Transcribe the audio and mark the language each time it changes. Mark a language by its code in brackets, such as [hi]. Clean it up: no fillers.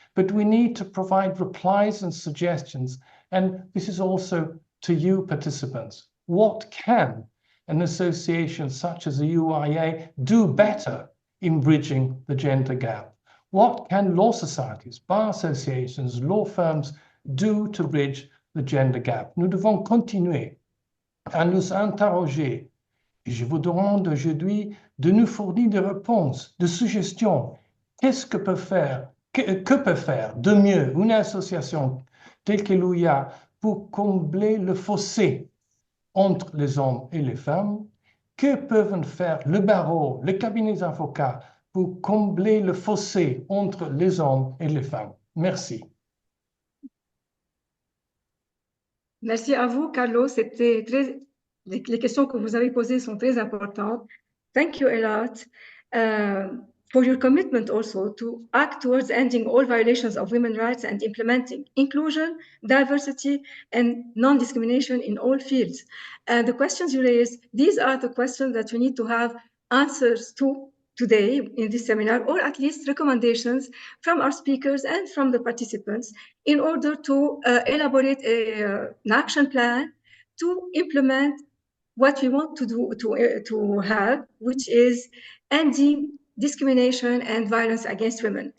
[en] But we need to provide replies and suggestions, and this is also to you participants. What can an association such as the UIA do better in bridging the gender gap? What can law societies, bar associations, law firms do to bridge the gender gap? [fr] Nous devons continuer à nous interroger. Et je vous demande aujourd'hui de nous fournir des réponses, des suggestions. Qu'est-ce que peut faire de mieux une association telle que l'UIA pour combler le fossé entre les hommes et les femmes? Que peuvent faire le barreau, les cabinets d'avocats pour combler le fossé entre les hommes et les femmes? Merci. Merci à vous, Carlo. Les questions que vous avez posées sont très importantes. [en] Thank you a lot for your commitment also to act towards ending all violations of women's rights and implementing inclusion, diversity, and non-discrimination in all fields. And the questions you raised, these are the questions that we need to have answers to today in this seminar, or at least recommendations from our speakers and from the participants in order to elaborate an action plan to implement what we want to do to have, which is ending discrimination and violence against women.